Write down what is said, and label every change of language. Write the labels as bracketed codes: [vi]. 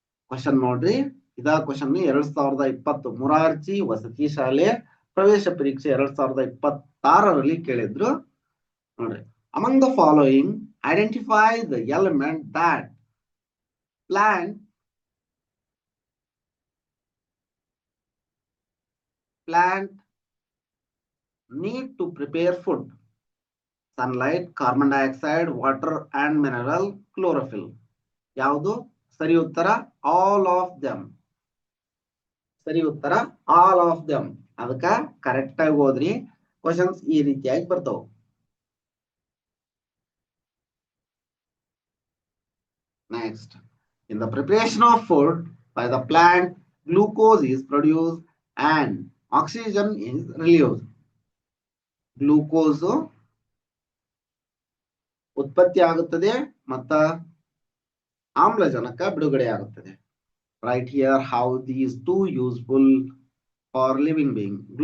[kn] Question ನೋಡ್ರಿ, ಇದ question 2020 Morarji ವಸತಿ ಶಾಲೆ ಪ್ರವೇಶ ಪರೀಕ್ಷೆ 2026ರಲ್ಲಿ ಕೇಳಿದ್ರು. [en] ನೋಡ್ರಿ, among the following identify the element that plant need to prepare food: sunlight, carbon dioxide, water and mineral, chlorophyll. [kn] ಯಾವುದು ಸರಿ ಉತ್ತರ? [en] All of them. [kn] ಸರಿ ಉತ್ತರ [en] All of them. [kn] ಅದಕ್ಕ ಕರೆಕ್ಟ್ ಆಗಿ ಓದ್ರಿ, ಕ್ವಶನ್ಸ್ ಈ ರೀತಿಯಾಗಿ ಬರ್ತಾವ. [en] Next, in the preparation of food by the plant, glucose is produced and oxygen is released. [kn] Glucose ಉತ್ಪತ್ತಿ ಆಗುತ್ತದೆ ಮತ್ತ ಆಮ್ಲಜನಕ ಬಿಡುಗಡೆ ಆಗುತ್ತದೆ. [en] Right here how these two useful for living being.